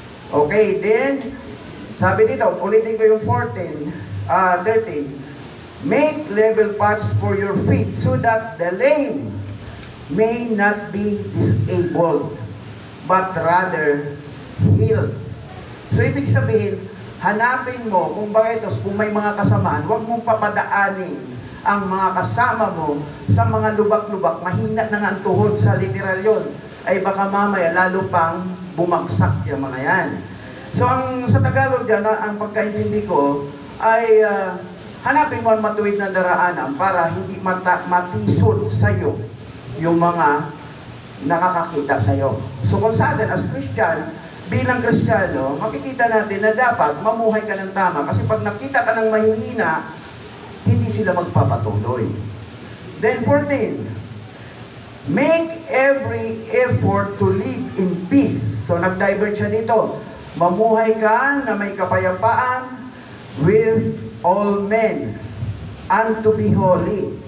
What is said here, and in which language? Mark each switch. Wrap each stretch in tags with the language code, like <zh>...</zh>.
<tl>Okay, then, sabi dito, ulitin ko yung 13.</tl> <en>Make level paths for your feet so that the lame may not be disabled, but rather healed.</en> <tl>So, ibig sabihin, hanapin mo kung bakit kung may mga kasamaan, huwag mong papadaanin ang mga kasama mo sa mga lubak-lubak, mahina na nga ang tuhod sa literal yon, ay baka mamaya lalo pang bumagsak yung mga yan. So, sa Tagalog dyan, ang pagkaintindi ko ay hanapin mo ang matuwid na daraanan para hindi matisod sa'yo yung mga nakakakita sa'yo. So, kung sa atin, as Christian, bilang Kristiyano, makikita natin na dapat mamuhay ka ng tama. Kasi pag nakita ka ng mahihina, hindi sila magpapatuloy.</tl> <en>Then 14, make every effort to live in peace.</en> <tl>So nag-divert siya dito. Mamuhay ka na may kapayapaan with all men and to be holy.</tl>